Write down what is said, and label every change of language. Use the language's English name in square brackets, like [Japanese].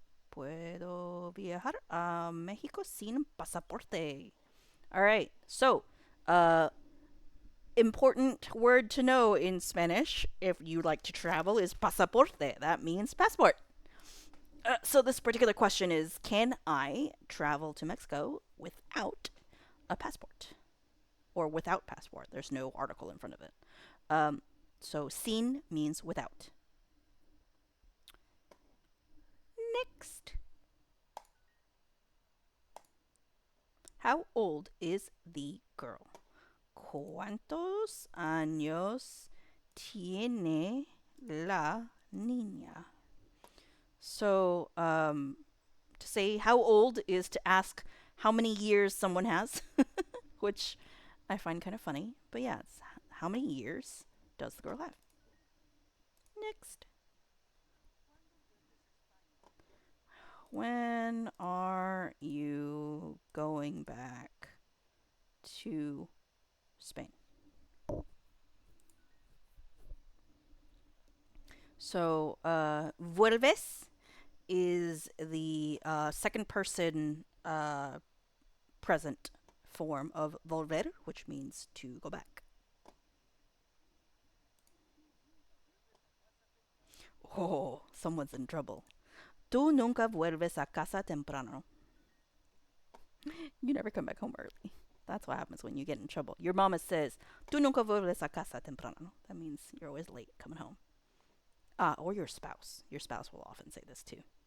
[Spanish] Puedo viajar a México sin pasaporte. [English] All right, so uh, important word to know in Spanish if you like to travel is pasaporte. That means passport. So this particular question is: can I travel to Mexico without a passport or without passport? There's no article in front of it. Um, so sin means without. Next, how old is the girl? [Spanish] ¿Cuántos años tiene la niña? [English] So, to say how old is to ask how many years someone has, which I find kind of funny. But yeah, it's how many years does the girl have? Next. When are you going back to Spain? So, vuelves is the second person present form of volver, which means to go back. Oh, someone's in trouble. [Spanish] Tú nunca vuelves a casa temprano. [English] You never come back home early. That's what happens when you get in trouble. Your mama says, [Spanish] Tú nunca vuelves a casa temprano. [English] That means you're always late coming home. Ah, or your spouse. Your spouse will often say this too.